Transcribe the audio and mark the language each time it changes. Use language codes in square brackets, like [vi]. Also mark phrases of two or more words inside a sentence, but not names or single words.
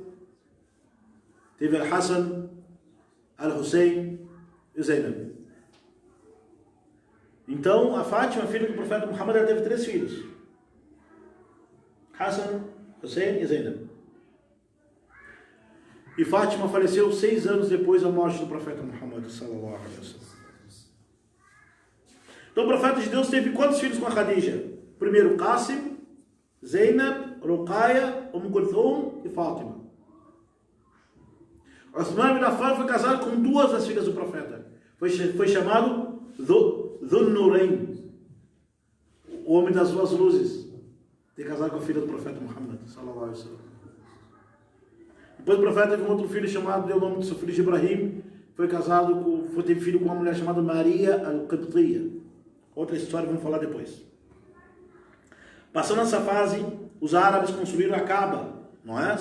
[pt] Teve Al-Hassan, Al-Hussein e Zainab. Então, a Fátima, filha do profeta Muhammad, ela teve 3 filhos. Hassan, Hussein e Zainab. E Fátima faleceu 6 anos depois da morte do profeta Muhammad [ar] صلى الله عليه وسلم. [pt] Então, o profeta de Deus teve quantos filhos com a Khadija? Primeiro Qasim, Zainab, Ruqayya, Kulthum e Fátima. Uthman ibn Affan foi casado com 2 das filhas do profeta. Foi chamado Dhun Nurayn, o homem das 2 luzes. Tem casado com a filha do profeta Muhammad [ar] صلى الله عليه وسلم. [pt] Depois o profeta teve um outro filho chamado, deu o nome do seu filho de Ibrahim. teve filho com uma mulher chamada Maria al-Qibtiyya. Outra história, vamos falar depois. Passando essa fase, os árabes construíram a Kaaba, não é?